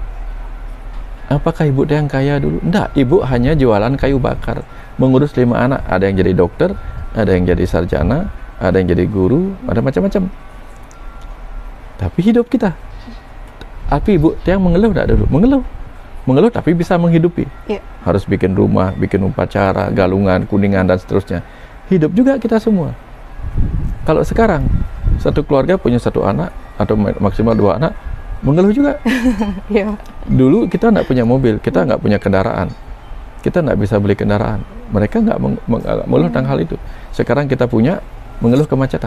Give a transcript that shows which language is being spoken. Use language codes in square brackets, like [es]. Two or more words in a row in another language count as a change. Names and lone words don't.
[id] Apakah Ibu Tiang kaya dulu? Enggak, Ibu hanya jualan kayu bakar. Mengurus 5 anak. Ada yang jadi dokter, ada yang jadi sarjana, ada yang jadi guru, ada macam-macam. Tapi hidup kita. Tapi Ibu Tiang mengeluh enggak dulu? Mengeluh tapi bisa menghidupi. Harus bikin rumah, bikin upacara, galungan, kuningan dan seterusnya. Hidup juga kita semua. Kalau sekarang satu keluarga punya 1 anak atau maksimal 2 anak, mengeluh juga. Iya. Dulu kita nggak punya mobil, kita nggak punya kendaraan, kita nggak bisa beli kendaraan. Mereka nggak mengeluh tentang hal itu. Sekarang kita punya, mengeluh kemacetan.